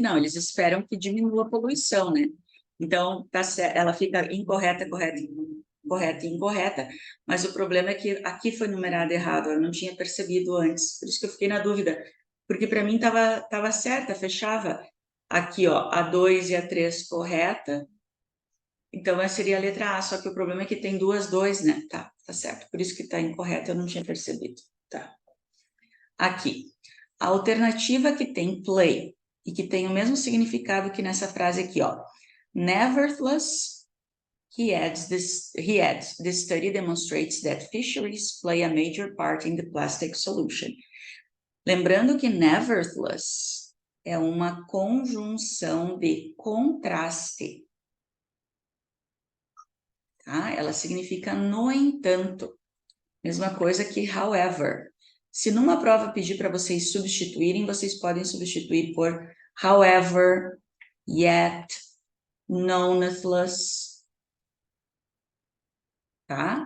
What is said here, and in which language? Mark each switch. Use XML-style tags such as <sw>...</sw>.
<pt>Não, eles esperam que diminua a poluição, né? Então, ela fica incorreta, correta e incorreta, mas o problema é que aqui foi numerado errado, eu não tinha percebido antes, por isso que eu fiquei na dúvida, porque para mim tava certa, fechava aqui, ó, a 2 e a 3 correta, então essa seria a letra A, só que o problema é que tem 2, né? Tá certo, por isso que tá incorreta, eu não tinha percebido, tá. Aqui, a alternativa que tem play e que tem o mesmo significado que nessa frase aqui, ó.</pt> <en>Nevertheless, he adds, the study demonstrates that fisheries play a major part in the plastic solution.</en> <pt>Lembrando que nevertheless é uma conjunção de contraste. Tá? Ela significa no entanto. Mesma coisa que however. Se numa prova pedir para vocês substituírem, vocês podem substituir por however, yet, nonetheless, tá?</pt>